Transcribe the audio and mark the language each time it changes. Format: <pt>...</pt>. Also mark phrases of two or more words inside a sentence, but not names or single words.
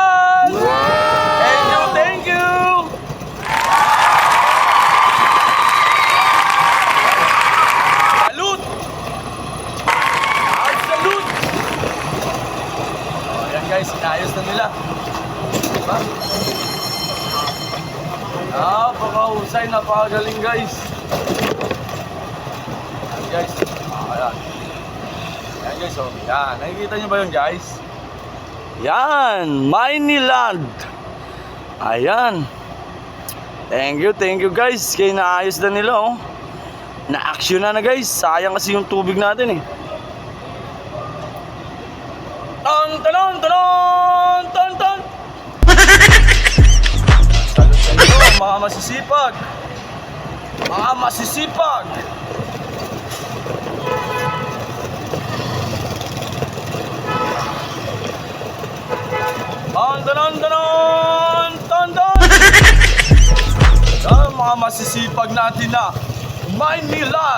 <en>Thank you, thank you! Salute! Salute!</en> <tl>Ayan guys, inayos na nila. Diba? Napakahusay, napakagaling guys. Ayan guys. Ayan. Ayan guys, oh. Yan. Nakikita nyo ba yun guys? Yan, Maynilad. Ayan.</tl> <en>Thank you guys.</en> <tl>Kaya naayos na nila oh. Na-action na guys. Sayang kasi yung tubig natin eh. Ton ton ton ton ton. Salut sa inyo mga masisipag. Mga masisipag. Ton. Yan, mga masisipag natin na Maynilad.</tl>